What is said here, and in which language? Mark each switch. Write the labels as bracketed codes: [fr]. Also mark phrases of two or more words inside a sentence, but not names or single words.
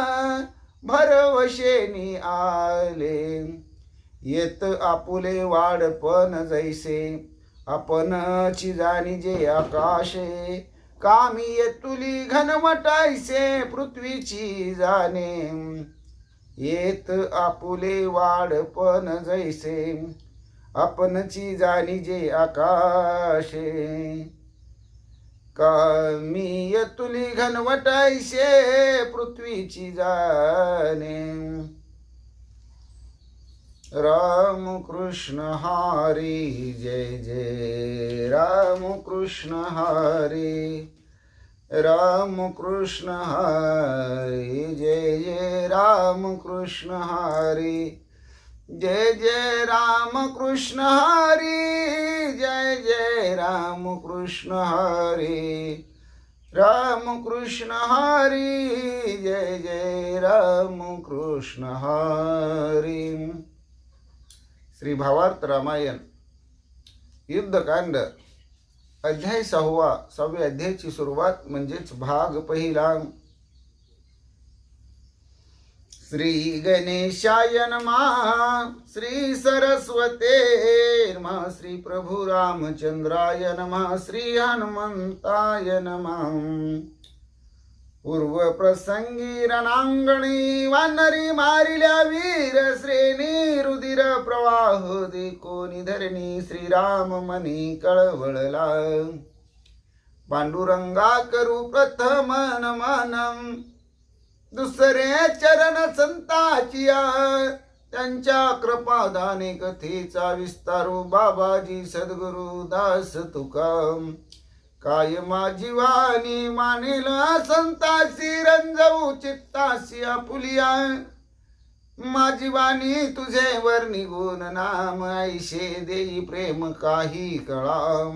[mr] भरवशेनी आले येत आपुले वाडपण जैसे आपणची जाणी जे आकाशे कामी येतुली घनवटायसे पृथ्वीची जाणे येत आपुले वाडपण जैसे आपणची जाणीजे आकाशे कामी तुली घनवटायशे पृथ्वीची जाणे राम कृष्ण हरी जय जय राम कृष्ण हरी राम कृष्ण हरी जय जय राम कृष्ण हरी जय जय राम कृष्ण हरी जय जय राम कृष्ण हरी राम कृष्ण हरी जय जय राम कृष्ण हरी. श्री भावार्थ रामायण युद्धकांड अध्याय 6 अध्यायाची सुरुवात म्हणजेच भाग पहिला. [sa] श्री गणेशाय नमः श्री सरस्वते नमः श्री प्रभु रामचंद्राय नमः श्री हनुमंताय नमः. [mr] पूर्व प्रसंगी रणांगणी वानरी मारिल्या वीर श्रेणी रुधिर प्रवाह देखोनी धरणी श्रीराम मनी कळवळला. पांडुरंगा करू प्रथम नमनम दुसरे चरण संताचिया त्यांच्या कृपादाने कथेचा विस्तारू बाबाजी सद्गुरु दास तुकाम काय माझीवानी मानेल संतासी रंजवू चित्तासी आपुलिया माझी वाणी तुझे वर निघून नाम ऐशे देई प्रेम काही कळाम.